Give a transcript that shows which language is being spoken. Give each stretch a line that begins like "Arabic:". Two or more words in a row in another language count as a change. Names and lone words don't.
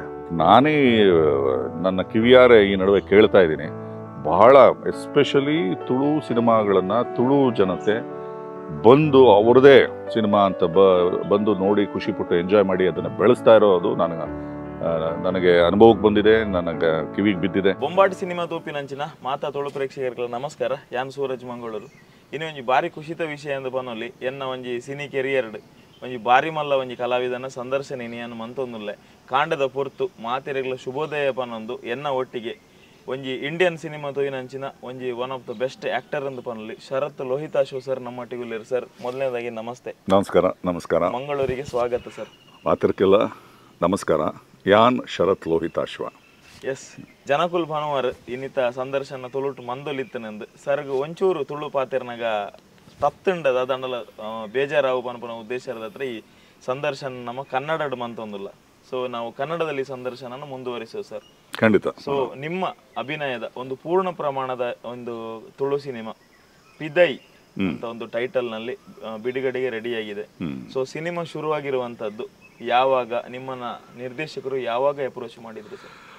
Kannada: ನಾನೇ ನನ್ನ ಕಿವಿಯಾರೆ ಈ ನಡುವೆ ಕೇಳ್ತಾ ಇದ್ದೀನಿ, ಬಹಳ ಎಸ್ಪೆಷಲಿ ತುಳು ಸಿನಿಮಾಗಳನ್ನು ತುಳು ಜನತೆ ಬಂದು ಅವ್ರದ್ದೇ ಸಿನಿಮಾ ಅಂತ ಬಂದು ನೋಡಿ ಖುಷಿಪಟ್ಟು ಎಂಜಾಯ್ ಮಾಡಿ ಅದನ್ನು ಬೆಳೆಸ್ತಾ ಇರೋದು ನನಗೆ ಅನುಭವಕ್ಕೆ ಬಂದಿದೆ, ನನಗೆ ಕಿವಿಗೆ ಬಿದ್ದಿದೆ.
Tulu: ಬೊಂಬಾಟಿ ಸಿನಿಮಾ ತೋಪಿನಂಚಿನ ಮಾತಾ ತುಳು ಪ್ರೇಕ್ಷಕರಿಗೆ ನಮಸ್ಕಾರ. ಯಾನ್ ಸೂರಜ್ ಮಂಗಳೂರು. ಇನ್ನು ಒಂಜಿ ಬಾರಿ ಖುಷಿತ ವಿಷಯ ಎಂದು ಪನೊಲಿ ಎನ್ನ ಒಂಜಿ
English: cine career
Tulu: ಒಂಜಿ ಬಾರಿ ಮಲ್ಲ ಒಂಜಿ ಕಲಾವಿದನ ಸಂದರ್ಶನ ಇನಿಯನ್ನು ಮಂತೊಂದುಲ್ಲೆ ಕಾಂಡದ ಪೊರ್ತು ಮಾತೆರೆಗ್ಲ ಶುಭೋದಯ ಪನೊಂದು ಎನ್ನ ಒಟ್ಟಿಗೆ ಒಂಜಿ
English: Indian cinema
Tulu: ತೋಯಿನಂಚಿನ ಒಂಜಿ
English: one of the best actor
Tulu: ಎಂದು ಪನೊಲಿ ಶರತ್ ಲೋಹಿತಾಶ್ವ ಸರ್ ನಮ್ಮೊಟ್ಟಿಗುಲ್ಲೇರು.
Kannada: ಸರ್ ಮೊದಲನೇದಾಗಿ ನಮಸ್ತೆ. ನಮಸ್ಕಾರ. ಮಂಗಳೂರಿಗೆ ಸ್ವಾಗತ ಸರ್.
Tulu: ಪಾತ್ರಕ್ಕೆಲ್ಲ ನಮಸ್ಕಾರ. ಯಾನ್ ಶರತ್ ಲೋಹಿತಾಶ್ವ. ಎಸ್ ಜನಕುಲ್ ಭಾನುವಾರ ಇನ್ನಿತ ಸಂದರ್ಶನ ತುಳುಟು ಮಂದೊಲಿತ್ತನೆಂದು ಸರ್ಗ ಒಂಚೂರು ತುಳು ಪಾತೆರ್ನಾಗ ತಪ್ತುಂಡದ ಅದಂಡಲ ಬೇಜಾರಾವು ಪನಪನ ಉದ್ದೇಶದ ಹತ್ರ ಈ ಸಂದರ್ಶನ ನಮ್ಮ ಕನ್ನಡ ಮಂತೊಂದಿಲ್ಲ.
Kannada: ಸೊ ನಾವು ಕನ್ನಡದಲ್ಲಿ ಸಂದರ್ಶನ ಮುಂದುವರಿಸೋ ಸರ್. ಖಂಡಿತ. ಸೊ ನಿಮ್ಮ ಅಭಿನಯದ ಒಂದು ಪೂರ್ಣ ಪ್ರಮಾಣದ ಒಂದು ತುಳು ಸಿನಿಮಾ ಪಿದೈ ಅಂತ ಒಂದು ಟೈಟಲ್ ನಲ್ಲಿ ಬಿಡುಗಡೆಗೆ ರೆಡಿಯಾಗಿದೆ. ಸೊ ಸಿನಿಮಾ ಶುರುವಾಗಿರುವಂತದ್ದು ಯಾವಾಗ, ನಿಮ್ಮನ್ನ ನಿರ್ದೇಶಕರು ಯಾವಾಗ ಅಪ್ರೋಚ್ ಮಾಡಿದ್ರು ಸರ್?